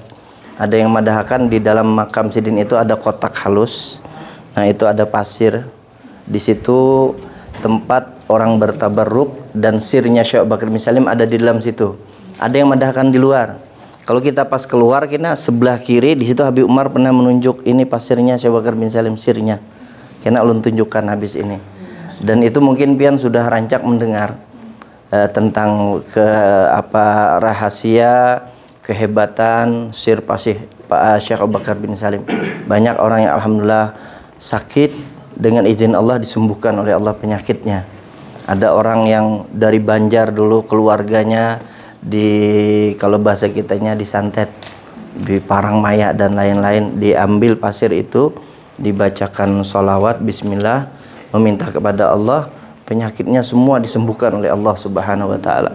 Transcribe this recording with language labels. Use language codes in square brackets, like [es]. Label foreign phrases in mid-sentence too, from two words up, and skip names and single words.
[bjn] Ada yang madahkan di dalam makam Sidin itu ada kotak halus. Nah itu ada pasir. Di situ tempat orang bertabarruk dan sirnya Syekh Bakar bin Salim ada di dalam situ. Ada yang madahkan di luar. Kalau kita pas keluar kita sebelah kiri di situ Habib Umar pernah menunjuk ini pasirnya Syekh Bakar bin Salim sirnya. Kena ulun tunjukkan habis ini. Dan itu mungkin pian sudah rancak mendengar tentang rahasia kehebatan sir pasih Pak Syekh Abu Bakar bin Salim. [id] Banyak orang yang alhamdulillah sakit dengan izin Allah disembuhkan oleh Allah penyakitnya. Ada orang yang dari Banjar dulu keluarganya kalau bahasa kitanya disantet di Parangmaya dan lain-lain, diambil pasir itu dibacakan sholawat bismillah, meminta kepada Allah, penyakitnya semua disembuhkan oleh Allah [ar] سبحانه وتعالى.